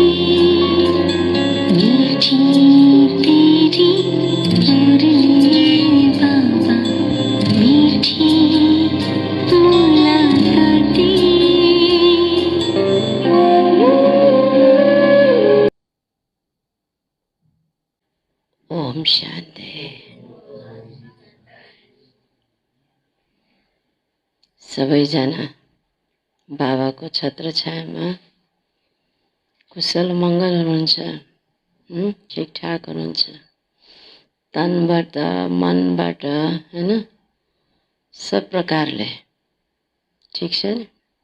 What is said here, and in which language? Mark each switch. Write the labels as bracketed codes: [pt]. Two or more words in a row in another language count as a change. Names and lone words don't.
[hi] मीठी तेरी मुरली बाबा, मीठी मुलाकातें। ओम शांति। [ne] सबैजना बाबाको छत्रछायामा कुशल मङ्गल हुनुहुन्छ, ठिकठाक हुनुहुन्छ, तनबाट मनबाट हैन, सब प्रकारले ठिक छ नि।